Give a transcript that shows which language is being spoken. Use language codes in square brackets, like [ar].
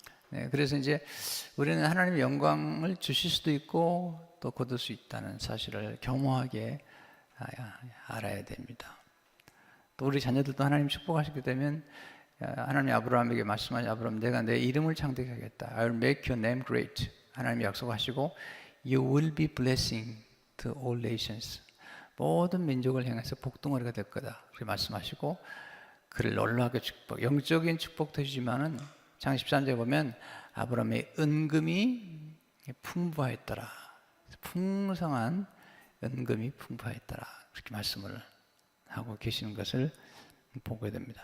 [ko] 네, 그래서 이제 우리는 하나님의 영광을 주실 수도 있고 또 거둘 수 있다는 사실을 겸허하게 알아야 됩니다. 또 우리 자녀들도 하나님 축복하시게 되면 하나님이 아브라함에게 말씀하신 아브라함 내가 내 이름을 창대하게 하겠다. [en] I will make your name great. [ko] 하나님이 약속하시고 [en] You will be blessing to all nations. [ko] 모든 민족을 향해서 복덩어리가 될 거다. 그렇게 말씀하시고 그를 놀라게 축복, 영적인 축복도 해주지만은 장 13절에 보면 아브라함의 은금이 풍부하였더라. 풍성한 은금이 풍부하였더라. 그렇게 말씀을 하고 계시는 것을 보게 됩니다.